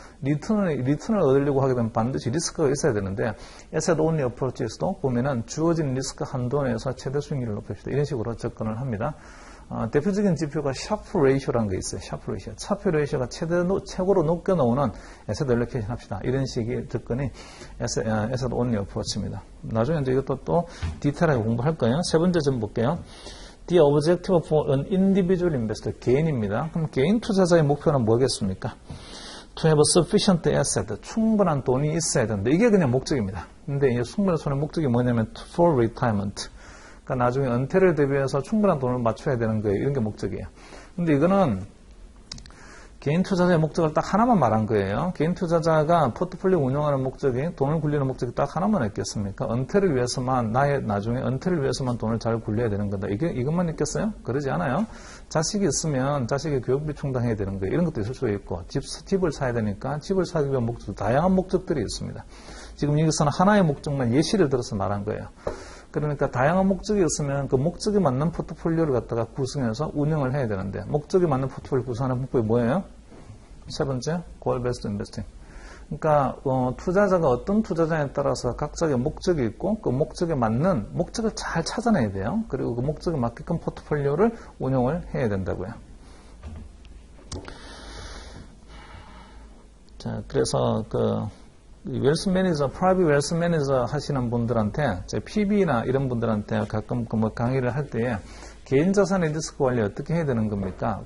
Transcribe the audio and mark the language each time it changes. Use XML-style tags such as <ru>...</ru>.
<ko>리턴을 얻으려고 하게 되면 반드시 리스크가 있어야 되는데 asset only approach에서도 보면은 주어진 리스크 한도 내에서 최대 수익률을 높입시다. 이런 식으로 접근을 합니다. 대표적인 지표가 샤프 레이쇼라는 게 있어요. 샤프 레이쇼. 샤프 레이쇼가 최고로 높게 나오는 에셋 알로케이션 합시다. 이런 식의 접근이 에셋 온리 어프로치입니다. 나중에 이제 이것도 또 디테일하게 공부할 거예요. 세 번째 좀 볼게요.</ko> <en>The objective for an individual investor.</en> <ko>개인입니다. 그럼 개인 투자자의 목표는 뭐겠습니까?</ko> <en>To have a sufficient asset.</en> <ko>충분한 돈이 있어야 되는데 이게 그냥 목적입니다. 근데 이 충분한 돈의 목적이 뭐냐면</ko> <en>for retirement.</en> <ko>그러니까 나중에 은퇴를 대비해서 충분한 돈을 맞춰야 되는 거예요. 이런 게 목적이에요. 근데 이거는 개인 투자자의 목적을 딱 하나만 말한 거예요. 개인 투자자가 포트폴리오 운영하는 목적이 돈을 굴리는 목적이 딱 하나만 있겠습니까? 은퇴를 위해서만 나중에 은퇴를 위해서만 돈을 잘 굴려야 되는 건다. 이것만 있겠어요? 그러지 않아요. 자식이 있으면 자식의 교육비 충당해야 되는 거예요. 이런 것도 있을 수 있고 집을 사야 되니까 집을 사기 위한 목적 다양한 목적들이 있습니다. 지금 여기서는 하나의 목적만 예시를 들어서 말한 거예요. 그러니까 다양한 목적이 있으면 그 목적에 맞는 포트폴리오를 갖다가 구성해서 운영을 해야 되는데 목적에 맞는 포트폴리오 구성하는 방법이 뭐예요? 세 번째, goal based investing. 그러니까 투자자가 어떤 투자자에 따라서 각자의 목적이 있고 그 목적에 맞는 목적을 잘 찾아내야 돼요. 그리고 그 목적에 맞게끔 포트폴리오를 운영을 해야 된다고요. 자, 그래서 웰스 매니저, 프라이빗 웰스 매니저 하시는 분들한테, PB나 이런 분들한테 가끔 강의를 할 때에 개인 자산의 리스크 관리 어떻게 해야 되는 겁니까?</ko>